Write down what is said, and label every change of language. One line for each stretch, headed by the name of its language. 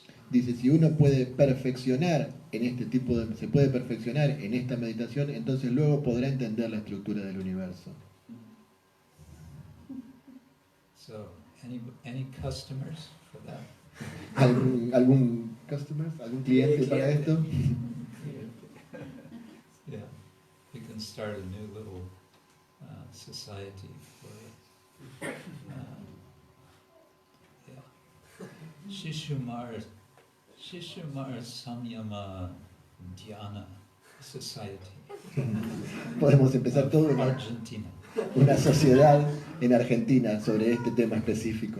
Spanish: Dice, si uno puede perfeccionar en este tipo de, se puede perfeccionar en esta meditación, entonces luego podrá entender la estructura del universo.
English: So, any customers for that?
Spanish: ¿Algún cliente para esto?
English: Yeah, we can start a new little society for yeah. Shishumar Samyama Dhyana Society.
Spanish: Podemos empezar todo Argentina. una sociedad en Argentina sobre este tema específico.